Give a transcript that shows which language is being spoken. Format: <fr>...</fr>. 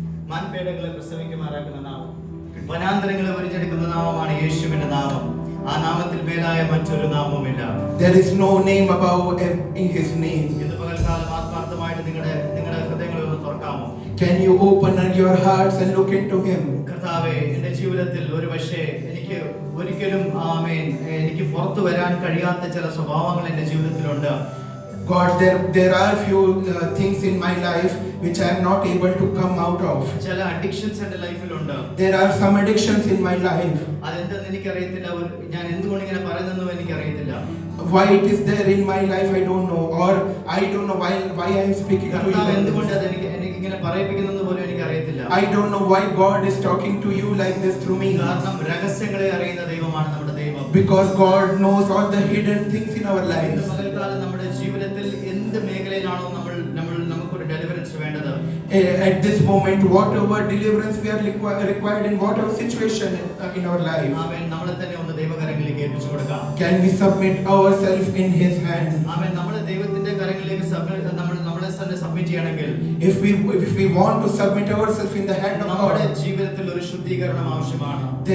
<ml>മാൻപേടകളെ പ്രസവിക്കുമാറാക്കുന്ന നാമം. വനാന്തരങ്ങളെ വരിഞ്ഞെടുക്കുന്ന നാമമാണ് യേശുവിന്റെ നാമം. ആ നാമത്തിൽ മേലായ മറ്റൊരു നാമവുമില്ല.</ml> <en>There is no name above in his name.</en> <ml>ഇന്ന് പകൽക്കാലം ആത്മാർത്ഥമായിട്ട് നിങ്ങളുടെ ഹൃദയങ്ങളെ ഒന്ന് തുറക്കാമോ?</ml> <en>Can you open your hearts and look into him?</en> <ml>കർത്താവേ, എന്റെ ജീവിതത്തിൽ ഒരു പക്ഷേ എനിക്ക് ഒരിക്കലും എനിക്ക് പുറത്തു വരാൻ കഴിയാത്ത ചില സ്വഭാവങ്ങൾ എന്റെ ജീവിതത്തിലുണ്ട്.</ml> <en>God, there are few things in my life which I am not able to come out of.</en> <ml>ചില അഡിക്ഷൻസ് എന്റെ ലൈഫിലുണ്ട്.</ml> <en>There are some addictions in my life.</en> <ml>അതെന്തെന്ന് എനിക്കറിയത്തില്ല. ഞാൻ എന്തുകൊണ്ട് ഇങ്ങനെ പറയുന്നെന്നും എനിക്കറിയത്തില്ല.</ml> <en>Why it is there in my life I don't know, or I don't know why I am speaking to you.</en> <ml>കർത്താവ് എന്തുകൊണ്ട് അത് എനിക്ക് ഇങ്ങനെ പറയിപ്പിക്കുന്നെന്ന് പോലും എനിക്കറിയത്തില്ല.</ml> <en>I don't know why God is talking to you like this through me.</en> <ml>കാരണം രഹസ്യങ്ങളെ അറിയുന്ന ദൈവമാണ് നമ്മുടെ ദൈവം.</ml> <en>Because God knows all the hidden things in our</en> <ml>ഇന്ന്</ml> <en>lives.</en> <ml>പകൽക്കാലം നമ്മുടെ ജീവിതത്തിൽ എന്ത് മേഖലയിലാണോ നമുക്കൊരു ഡെലിവറൻസ് വേണ്ടത്,</ml> <en>At this moment, whatever deliverance we are required in whatever situation in our life,</en> <ml>ആമേൻ, നമ്മളെ തന്നെ ഒന്ന് ദൈവകരങ്ങളിലേക്ക് ഏൽപ്പിച്ചു കൊടുക്കാം.</ml> <en>can we submit ourselves in His hand?</en> <ml>ആമേൻ, നമ്മളെ ദൈവത്തിന്റെ കരങ്ങളിലേക്ക് നമ്മളെ തന്നെ സബ്മിറ്റ് ചെയ്യണമെങ്കിൽ,</ml> <en>If we want to submit ourselves in the hand of</en> <ml>നമ്മുടെ</ml> <en>God,</en> <ml>ജീവിതത്തിൽ ഒരു ശുദ്ധീകരണം ആവശ്യമാണ്.</ml>